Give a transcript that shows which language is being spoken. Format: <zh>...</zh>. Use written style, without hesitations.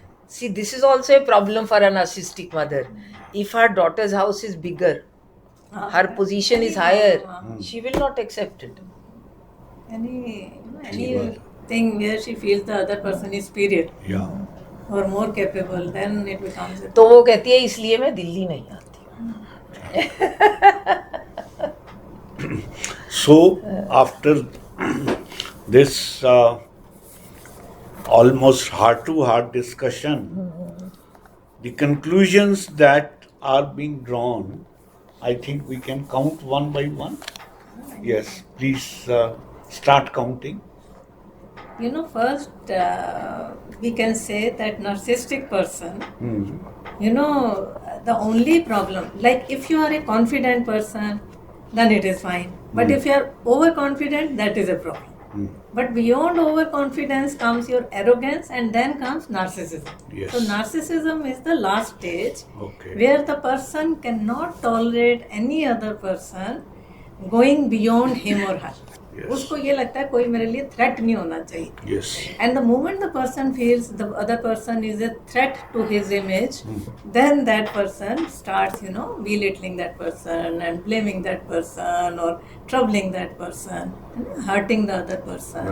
<en>See, this is also a problem for a narcissistic mother. If her daughter's house is bigger, her position is higher, she will not accept it. Anything where she feels the other person is superior or more capable, then it becomes a</en> <hi>तो वो कहती है इसलिए मैं दिल्ली नहीं आती.</hi> <en>So after this almost heart-to-heart discussion, the conclusions that are being drawn, I think we can count one by one. Yes, please start counting. First we can say that narcissistic person, the only problem, like if you are a confident person, then it is fine. But if you are overconfident, that is a problem. But beyond overconfidence comes your arrogance and then comes narcissism. Yes. So narcissism is the last stage where the person cannot tolerate any other person going beyond him or her.</en> <hi>उसको ये लगता है कोई मेरे लिए threat नहीं होना चाहिए.</hi> <en>Yes. And the moment the person feels the other person is a threat to his image, then that person starts, belittling that person and blaming that person or troubling that person, hurting the other person.</en>